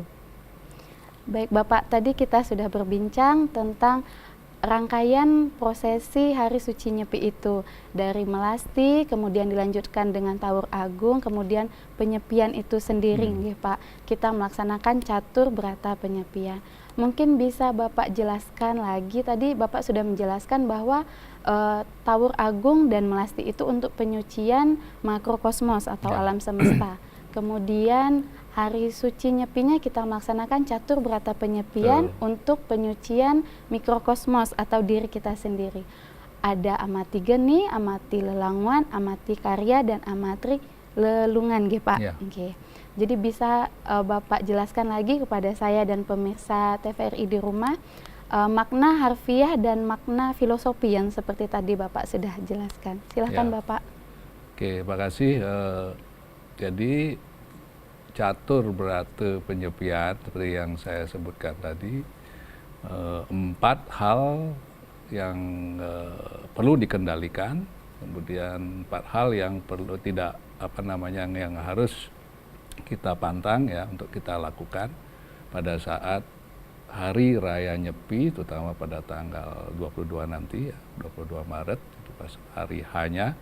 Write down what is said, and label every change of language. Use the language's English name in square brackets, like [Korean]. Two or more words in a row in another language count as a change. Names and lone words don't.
[Indonesian] Baik Bapak, tadi kita sudah berbincang tentang rangkaian prosesi Hari Suci Nyepi itu, dari melasti, kemudian dilanjutkan dengan Tawur Agung, kemudian penyepian itu sendiri, ya Pak. Kita melaksanakan catur berata penyepian. Mungkin bisa Bapak jelaskan lagi, tadi Bapak sudah menjelaskan bahwa Tawur Agung dan melasti itu untuk penyucian makrokosmos atau alam semesta. Kemudian Hari Suci Nyepinya kita melaksanakan catur berata penyepian untuk penyucian mikrokosmos atau diri kita sendiri. Ada amati geni, amati lelanguan, amati karya, dan amati lelungan, gitu Pak. Okay. Jadi bisa Bapak jelaskan lagi kepada saya dan pemirsa TVRI di rumah makna harfiah dan makna filosofi yang seperti tadi Bapak sudah jelaskan. Silahkan Bapak. Oke, makasih. Jadi catur berata penyepian seperti yang saya sebutkan tadi, 4 hal yang perlu dikendalikan, kemudian 4 hal yang perlu yang harus kita pantang ya untuk kita lakukan pada saat Hari Raya Nyepi, terutama pada tanggal 22 nanti ya, 22 Maret itu pas hari H-nya.